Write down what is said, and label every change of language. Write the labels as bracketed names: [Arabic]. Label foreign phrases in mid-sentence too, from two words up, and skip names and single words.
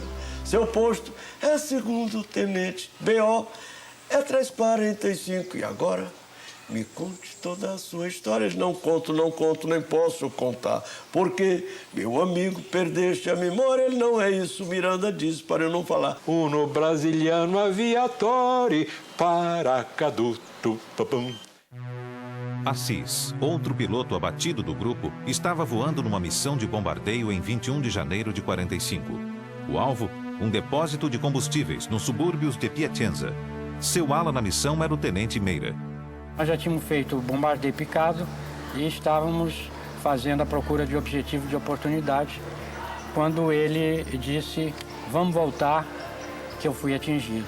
[Portuguese] Seu posto é segundo tenente. BO é 345. E agora, me conte toda a sua história. Não conto, nem posso contar. Porque, meu amigo, perdeste a memória. Ele não é isso, Miranda disse, para eu não falar. [Italian] Uno brasiliano aviatori, paracaduto, papum. [Portuguese] Assis, outro piloto abatido do grupo, estava voando numa missão de bombardeio em 21 de janeiro de 45. O alvo, um depósito de combustíveis nos subúrbios de Piacenza. Seu ala na missão era o tenente Meira. Nós já tínhamos feito o bombardeio picado e estávamos fazendo a procura de objetivo de oportunidade quando ele disse, vamos voltar, que eu fui atingido.